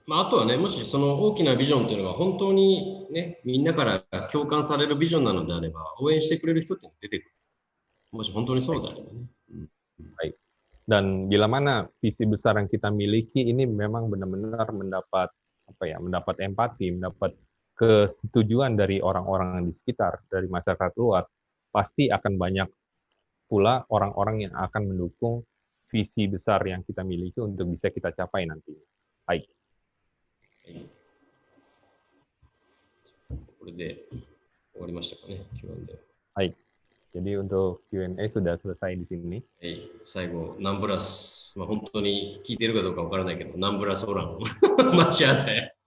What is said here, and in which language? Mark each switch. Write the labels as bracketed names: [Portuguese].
[Japanese] まあ、あとはね、もしその大きなビジョンというのが本当にね、みんなから共感されるビジョンなのであれば、応援してくれる人っていうのが出てくる。もし本当にそうであればね。 [Indonesian] Baik. Dan bila mana visi besar yang kita miliki ini memang benar-benar mendapat mendapat empati, mendapat kesetujuan dari orang-orang di sekitar, dari masyarakat luas, pasti akan banyak pula orang-orang yang akan mendukung visi besar yang kita miliki untuk bisa kita capai nanti. Baik. [Japanese] これで終わりましたかね、Q&A。 [Indonesian] Baik. Jadi untuk Q&A sudah selesai di sini. [Japanese] はい、最後、ナンブラス、まあ、本当に聞いてるかどうかわからないけど、ナンブラス [Indonesian] orang masih ada ya.